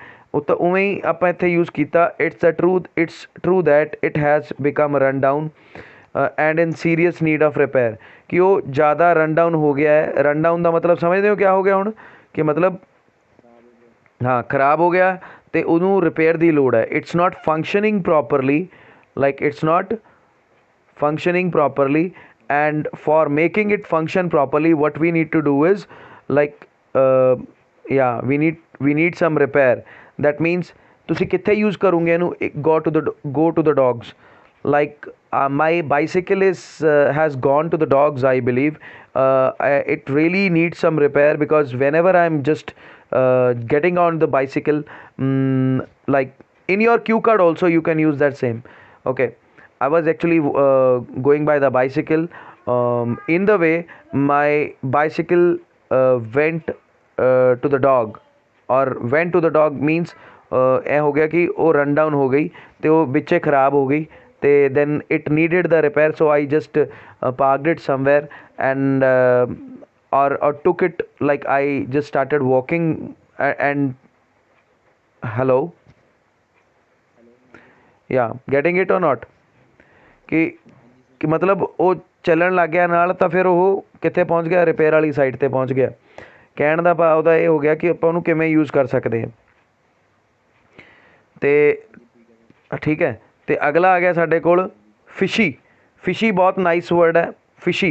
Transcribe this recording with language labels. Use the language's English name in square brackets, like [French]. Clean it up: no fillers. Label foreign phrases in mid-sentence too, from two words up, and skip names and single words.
[Punjabi] ਉਹ ਤਾਂ ਉਵੇਂ ਹੀ ਆਪਾਂ ਇੱਥੇ ਯੂਜ਼ ਕੀਤਾ, [English] It's true that it has become run down and in serious need of repair, [Punjabi] ਕਿ ਉਹ ਜ਼ਿਆਦਾ [English] run down [Punjabi] ਹੋ ਗਿਆ ਹੈ। [English] run down [Punjabi] ਦਾ ਮਤਲਬ ਸਮਝਦੇ ਹੋ ਕਿਆ ਹੋ ਗਿਆ ਹੁਣ, ਕਿ ਮਤਲਬ ਹਾਂ ਖਰਾਬ ਹੋ ਗਿਆ ਅਤੇ ਉਹਨੂੰ ਰਿਪੇਅਰ ਦੀ ਲੋੜ ਹੈ। [English] It's not functioning properly, like it's not functioning properly, and for making it function properly what we need to do is like yeah we need some repair। that means [Punjabi] ਤੁਸੀਂ ਕਿੱਥੇ ਯੂਜ਼ ਕਰੋਗੇ ਇਹਨੂੰ, [English] go to the dogs, like my bicycle has gone to the dogs, I believe it really needs some repair, because whenever I'm just getting on the bicycle, like in your cue card also you can use that same, okay। I was actually going by the bicycle, in the way my bicycle went to the dog, or went to the dog means [Punjabi] ਇਹ ਹੋ ਗਿਆ ਕਿ ਉਹ [English] run down [Punjabi] ਹੋ ਗਈ ਅਤੇ ਉਹ ਵਿੱਚੇ ਖਰਾਬ ਹੋ ਗਈ, ਅਤੇ [English] then it needed the repair, so I just parked it somewhere and or took it, like I just started walking and hello, yeah, getting it or not, [Punjabi] ਕਿ ਮਤਲਬ ਉਹ ਚੱਲਣ ਲੱਗ ਗਿਆ ਨਾਲ, ਤਾਂ ਫਿਰ ਉਹ ਕਿੱਥੇ ਪਹੁੰਚ ਗਿਆ, ਰਿਪੇਅਰ ਵਾਲੀ ਸਾਈਡ 'ਤੇ ਪਹੁੰਚ ਗਿਆ। ਕਹਿਣ ਦਾ ਭਾਵ ਉਹਦਾ ਇਹ ਹੋ ਗਿਆ ਕਿ ਆਪਾਂ ਉਹਨੂੰ ਕਿਵੇਂ ਯੂਜ਼ ਕਰ ਸਕਦੇ ਹਾਂ। ਅਤੇ ਠੀਕ ਹੈ, ਅਤੇ ਅਗਲਾ ਆ ਗਿਆ ਸਾਡੇ ਕੋਲ ਫਿਸ਼ੀ ਬਹੁਤ [English] nice word [Punjabi] ਹੈ ਫਿਸ਼ੀ।